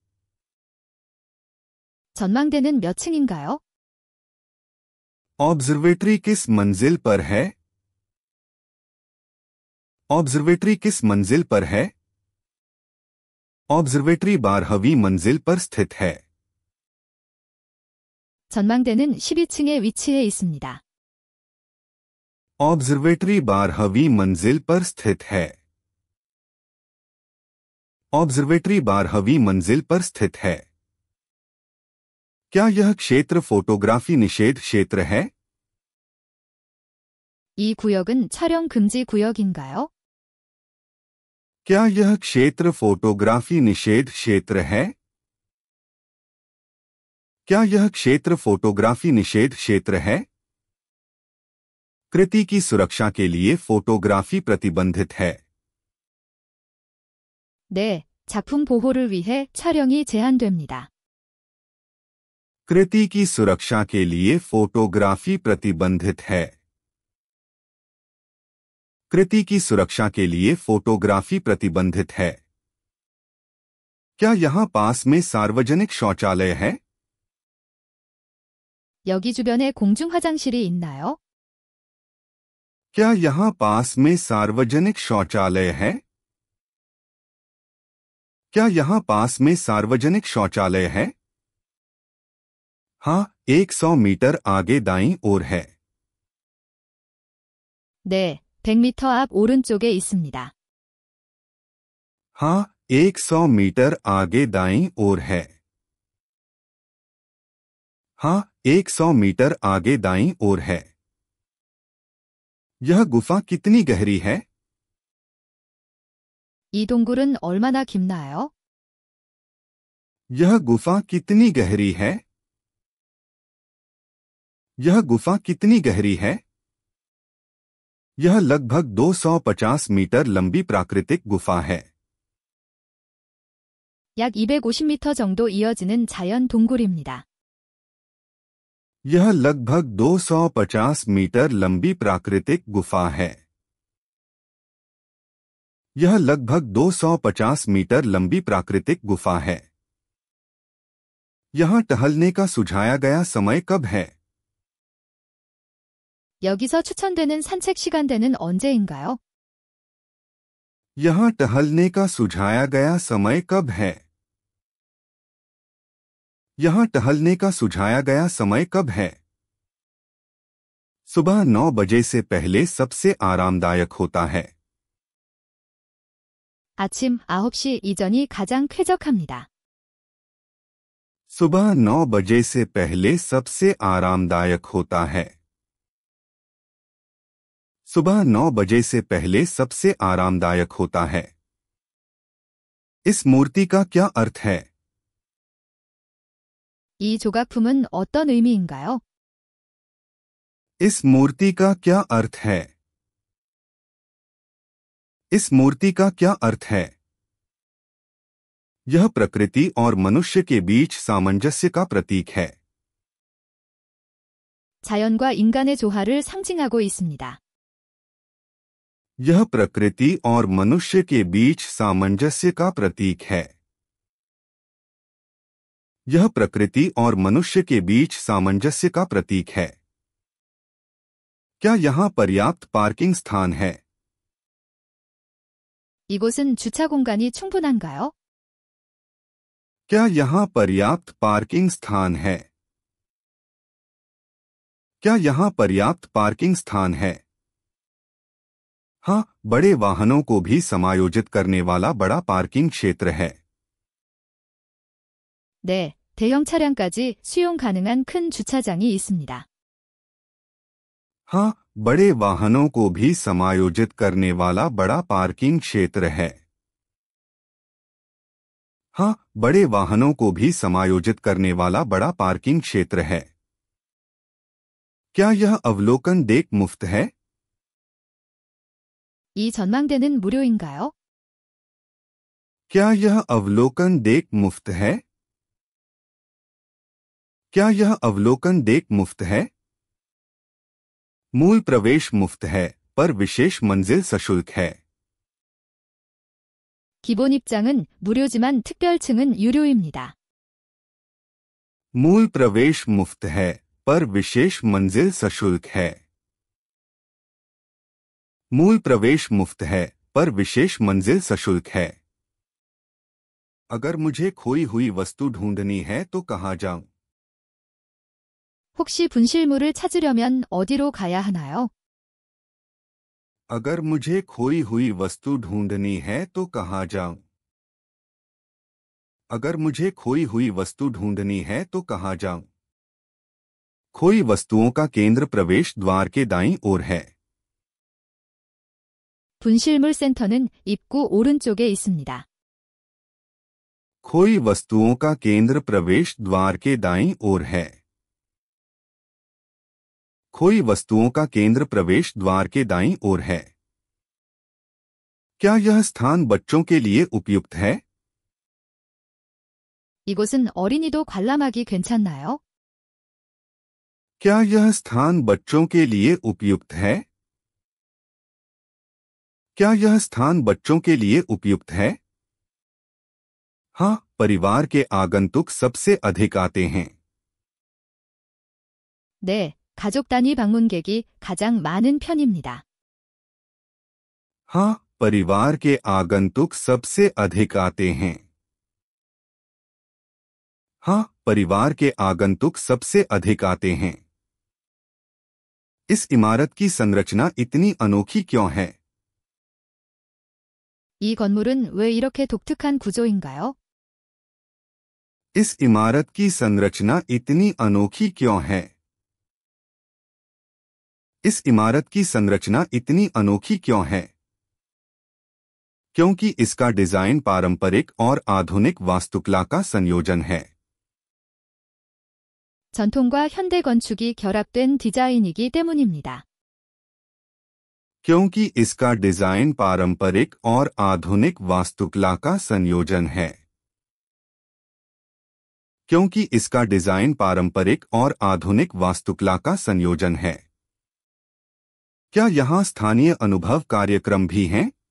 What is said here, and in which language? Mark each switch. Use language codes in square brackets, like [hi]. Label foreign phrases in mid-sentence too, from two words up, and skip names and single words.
[ko] 전망대는 몇 층인가요? [hi] ऑब्जर्वेटरी किस मंजिल पर है? ऑब्जर्वेटरी किस मंजिल पर है? ऑब्जर्वेटरी 12वीं मंजिल पर स्थित है। [ko] 전망대는 12층에 위치해 있습니다. [hi] ऑब्जर्वेटरी 12वीं मंजिल पर स्थित है। ऑब्जर्वेटरी 12वीं मंजिल पर स्थित है। क्या यह क्षेत्र फोटोग्राफी निषेध क्षेत्र है? [ko] 이 구역은 촬영 금지 구역인가요? [hi] क्या यह क्षेत्र फोटोग्राफी निषेध क्षेत्र है? क्या यह क्षेत्र फोटोग्राफी निषेध क्षेत्र है? कृति की सुरक्षा के लिए फोटोग्राफी प्रतिबंधित है। [ko] 네, 작품 보호를 위해 촬영이 제한됩니다. [hi] कृति की सुरक्षा के लिए फोटोग्राफी प्रतिबंधित है। कृति की सुरक्षा के लिए फोटोग्राफी प्रतिबंधित है। क्या यहां पास में सार्वजनिक शौचालय है? [ko] 여기 주변에 공중 화장실이 있나요? [hi] क्या यहां पास में सार्वजनिक शौचालय है? क्या यहां पास में सार्वजनिक शौचालय है? हाँ, 100 मीटर आगे दाईं ओर है। [ko] 네, 100m 앞 오른쪽에 있습니다. [hi] हाँ, 100 मीटर आगे दाईं ओर है। हाँ, 100 मीटर आगे दाईं ओर है। यह गुफा कितनी गहरी है? [ko] 이 동굴은 얼마나 깊나요? [hi] यह गुफा कितनी गहरी है? यह गुफा कितनी गहरी है? यह लगभग 250 मीटर लंबी प्राकृतिक गुफा है। [ko] 약 250m 정도 이어지는 자연 동굴입니다. [hi] यह लगभग 250 मीटर लंबी प्राकृतिक गुफा है। यह लगभग 250 मीटर लंबी प्राकृतिक गुफा है। यहां टहलने का सुझाया गया समय कब है? [ko] 여기서 추천되는 산책 시간대는 언제인가요? [hi] यहां टहलने का सुझाया गया समय कब है? यहां टहलने का सुझाया गया समय कब है? सुबह 9 बजे से पहले सबसे आरामदायक होता है। [ko] 아침 9시 이전이 가장 쾌적합니다. [hi] सुबह 9 बजे से पहले सबसे आरामदायक होता है। सुबह 9 बजे से पहले सबसे आरामदायक होता है। इस मूर्ति का क्या अर्थ है? [ko] 이 조각품은 어떤 의미인가요? [hi] इस मूर्ति का क्या अर्थ है? इस मूर्ति का क्या अर्थ है? यह प्रकृति और मनुष्य के बीच सामंजस्य का प्रतीक है। [ko] 자연과 인간의 조화를 상징하고 있습니다. [hi] यह प्रकृति और मनुष्य के बीच सामंजस्य का प्रतीक है। यह प्रकृति और मनुष्य के बीच सामंजस्य का प्रतीक है। क्या यहाँ पर्याप्त पार्किंग स्थान है? [ko] 이곳은 주차 공간이 충분한가요? [hi] क्या यहाँ पर्याप्त पार्किंग स्थान है? क्या यहाँ पर्याप्त पार्किंग स्थान है? हाँ, बड़े वाहनों को भी समायोजित करने वाला बड़ा पार्किंग क्षेत्र है। [ko] 네, 대형 차량까지 수용 가능한 큰 주차장이 있습니다. [hi] हाँ, बड़े वाहनों को भी समायोजित करने वाला बड़ा पार्किंग क्षेत्र है। हाँ, बड़े वाहनों को भी समायोजित करने वाला बड़ा पार्किंग क्षेत्र है। क्या यह अवलोकन डेक मुफ्त है? [ko] 이 전망대는 무료인가요? [hi] क्या यह अवलोकन डेक मुफ्त है? क्या यह अवलोकन डेक मुफ्त है? मूल प्रवेश मुफ्त है, पर विशेष मंजिल सशुल्क है। [ko] 기본 입장은 무료지만 특별층은 유료입니다. [hi] मूल प्रवेश मुफ्त है, पर विशेष मंजिल सशुल्क है। मूल प्रवेश मुफ्त है, पर विशेष मंजिल सशुल्क है। अगर मुझे खोई हुई वस्तु ढूंढनी है तो कहाँ जाऊं? [ko] 혹시 분실물을 찾으려면 어디로 가야 하나요? [hi] अगर मुझे खोई हुई वस्तु ढूंढनी है तो कहाँ जाऊं? अगर मुझे खोई हुई वस्तु ढूंढनी है तो कहाँ जाऊं? खोई वस्तुओं का केंद्र प्रवेश द्वार के दाईं ओर है। [ko] 분실물 센터는 입구 오른쪽에 있습니다. [hi] खोई वस्तुओं का केंद्र प्रवेश द्वार के दाईं ओर है। खोई वस्तुओं का केंद्र प्रवेश द्वार के दाईं ओर है। क्या यह स्थान बच्चों के लिए उपयुक्त है? [ko] 이곳은 어린이도 관람하기 괜찮나요? [hi] क्या यह स्थान बच्चों के लिए उपयुक्त है? क्या यह स्थान बच्चों के लिए उपयुक्त है? हाँ, परिवार के आगंतुक सबसे अधिक आते हैं। [ko] 네, 가족 단위 방문객이 가장 많은 편입니다. [hi] हाँ, परिवार के आगंतुक सबसे अधिक आते हैं। हाँ, परिवार के आगंतुक सबसे अधिक आते हैं। इस इमारत की संरचना इतनी अनोखी क्यों है? [ko] 이 건물은 왜 이렇게 독특한 구조인가요? [hi] इस इमारत की संरचना इतनी अनोखी क्यों है? इस इमारत की संरचना इतनी अनोखी क्यों है? क्योंकि इसका डिजाइन पारंपरिक और आधुनिक वास्तुकला का संयोजन है। [ko] 전통과 현대 건축이 결합된 디자인이기 때문입니다. [hi] क्योंकि इसका डिजाइन पारंपरिक और आधुनिक वास्तुकला का संयोजन है। क्योंकि इसका डिजाइन पारंपरिक और आधुनिक वास्तुकला का संयोजन है। क्या यहाँ स्थानीय अनुभव कार्यक्रम भी हैं?